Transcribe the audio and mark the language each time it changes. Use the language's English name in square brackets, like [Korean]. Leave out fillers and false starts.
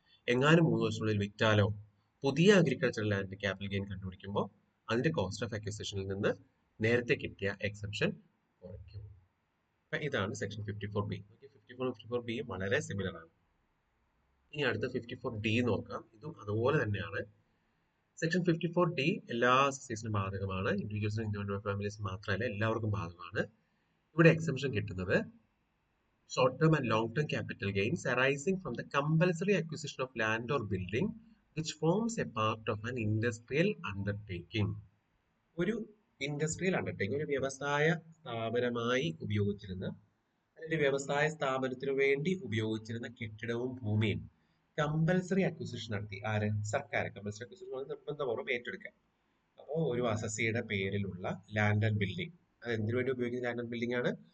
[Malayalam] എങ്ങാനും 3 വർഷത്തിനുള്ളിൽ വിറ്റാലോ പുതിയ അഗ്രികൾച്ചറൽ ലാൻഡ് ക്യാപിറ്റൽ ഗെയിൻ കണ്ടുപിടിക്കുമ്പോൾ അതിന്റെ കോസ്റ്റ് ഓഫ് അക്വിസിഷനിൽ നിന്ന് നേരത്തെ കിട്ടിയ എക്സംഷൻ കുറയ്ക്കും. അപ്പൊ ഇതാണ് സെക്ഷൻ 54 ബി. 54 ബിയും വളരെ സിമിലർ ആണ്. ഇനി അടുത്ത 54 ഡി നോക്കാം. ഇതും അതുപോലെ തന്നെയാണ്. സെക്ഷൻ 54 ഡി എല്ലാ സീസണും ബാധകമാണ്. ഇൻഡിവിജ്വൽസിനും ഇൻഡിവിജ്വൽ ഫാമിലീസ് മാത്രമല്ല, എല്ലാവർക്കും ബാധകമാണ്. ഇവിടെ എക്സംഷൻ കിട്ടുന്നത് [English] short term and long term capital gains arising from the compulsory acquisition of land or building which forms a part of an industrial undertaking. [Malayalam] ഒരു ഇൻഡസ്ട്രിയൽ അണ്ടർടേക്കിംഗ്, ഒരു വ്യവസായ സ്ഥാപനമായി ഉപയോഗിച്ചിരുന്ന, അല്ലെങ്കിൽ വ്യവസായ സ്ഥാപനത്തിന് വേണ്ടി ഉപയോഗിച്ചിരുന്ന കെട്ടിടവും ഭൂമിയും കമ്പൽസറി അക്വിസിഷൻ നടത്തി. ആര്? സർക്കാർ. കമ്പൽസറി അക്വിസിഷൻ നിർബന്ധപൂർവ്വം ഏറ്റെടുക്കാൻ. അപ്പോൾ ഒരു അസസിയുടെ പേരിലുള്ള ലാൻഡ് ആൻഡ് ബിൽഡിംഗ്, അത് എന്തിനു വേണ്ടി ഉപയോഗിക്കുന്ന ലാൻഡ് ആൻഡ് ബിൽഡിംഗ് ആണ്?